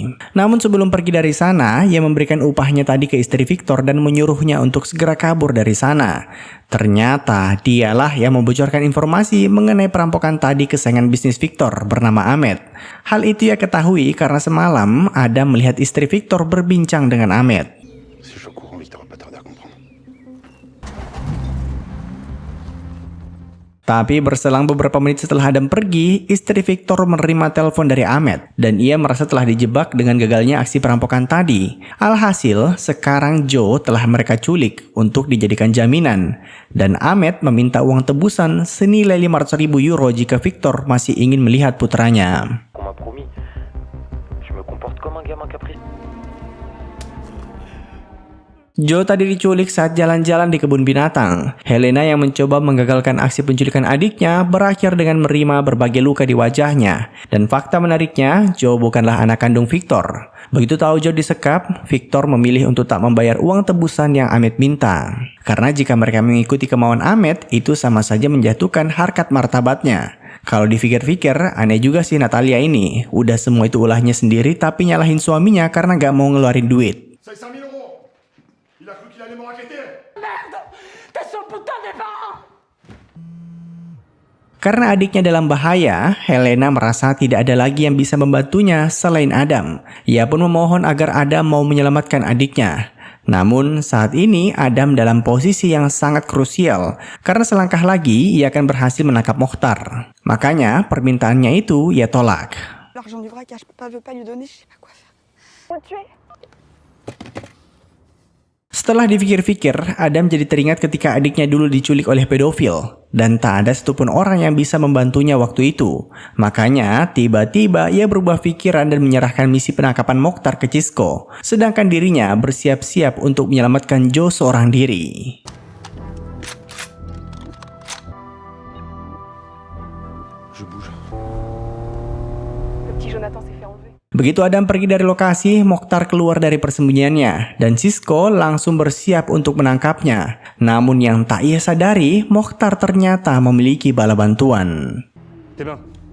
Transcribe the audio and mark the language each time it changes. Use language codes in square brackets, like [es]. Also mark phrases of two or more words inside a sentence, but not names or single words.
[id] Namun sebelum pergi dari sana, ia memberikan upahnya tadi ke istri Victor dan menyuruhnya untuk segera kabur dari sana. Ternyata dialah yang membocorkan informasi mengenai perampokan tadi ke saingan bisnis Victor bernama Ahmed. Hal itu ia ketahui karena semalam Adam melihat istri Victor berbincang dengan Ahmed. [fr] Si je suis au courant, Victor va pas tarder à comprendre. [id] Tapi berselang beberapa menit setelah Adam pergi, istri Victor menerima telepon dari Ahmed dan ia merasa telah dijebak dengan gagalnya aksi perampokan tadi. Alhasil, sekarang Joe telah mereka culik untuk dijadikan jaminan dan Ahmed meminta uang tebusan senilai 500.000 euro jika Victor masih ingin melihat putranya. [fr] On m'a promis. Je me comporte comme un gamin capricieux. [id] Joe tadi diculik saat jalan-jalan di kebun binatang. Helena yang mencoba menggagalkan aksi penculikan adiknya berakhir dengan menerima berbagai luka di wajahnya. Dan fakta menariknya, Joe bukanlah anak kandung Victor. Begitu tahu Joe disekap, Victor memilih untuk tak membayar uang tebusan yang Ahmed minta. Karena jika mereka mengikuti kemauan Ahmed, itu sama saja menjatuhkan harkat martabatnya. Kalau dipikir-pikir, aneh juga sih Natalia ini. Udah semua itu ulahnya sendiri tapi nyalahin suaminya karena gak mau ngeluarin duit. [fr] 500 000 euros. Il a cru qu'il allait me raqueter. [id] Karena adiknya dalam bahaya, Helena merasa tidak ada lagi yang bisa membantunya selain Adam. Ia pun memohon agar Adam mau menyelamatkan adiknya. Namun saat ini Adam dalam posisi yang sangat krusial karena selangkah lagi ia akan berhasil menangkap Mokhtar. Makanya permintaannya itu ia tolak. [fr] L'argent du braquage, papa veut pas lui donner, je sais pas quoi faire. Faut tuer. [id] Setelah dipikir-pikir, Adam jadi teringat ketika adiknya dulu diculik oleh pedofil. Dan tak ada satupun orang yang bisa membantunya waktu itu. Makanya, tiba-tiba ia berubah pikiran dan menyerahkan misi penangkapan Mokhtar ke Cisco. Sedangkan dirinya bersiap-siap untuk menyelamatkan Joe seorang diri. [fr] Je bouge. Le petit Jonathan s'est fait enlever. [id] Begitu Adam pergi dari lokasi, Mokhtar keluar dari persembunyiannya dan Cisco langsung bersiap untuk menangkapnya. Namun yang tak ia sadari, Mokhtar ternyata memiliki bala bantuan. [fr] Tes mains.